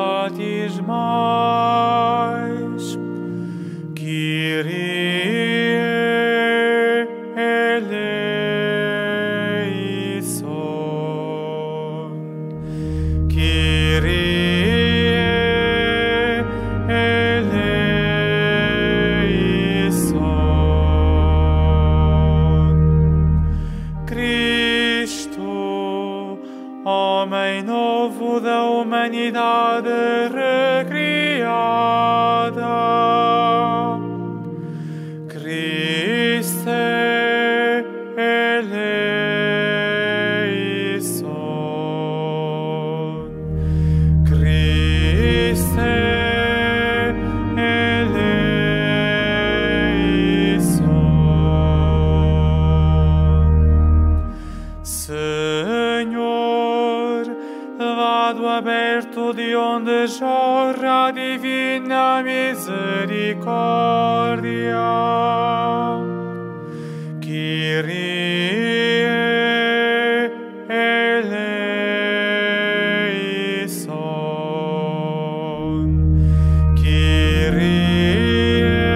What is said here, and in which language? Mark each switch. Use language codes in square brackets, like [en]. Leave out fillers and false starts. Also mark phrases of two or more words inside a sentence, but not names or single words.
[el] batismais, Κύριε ἐλέησον, Κύριε [pt] homem novo da humanidade recriada, Christe [el] ἐλέησον, Χριστέ ἐλέησον. [pt] Senhor, vado aberto de onde jorra a divina misericórdia. [el] Κύριε ἐλέησον, Κύριε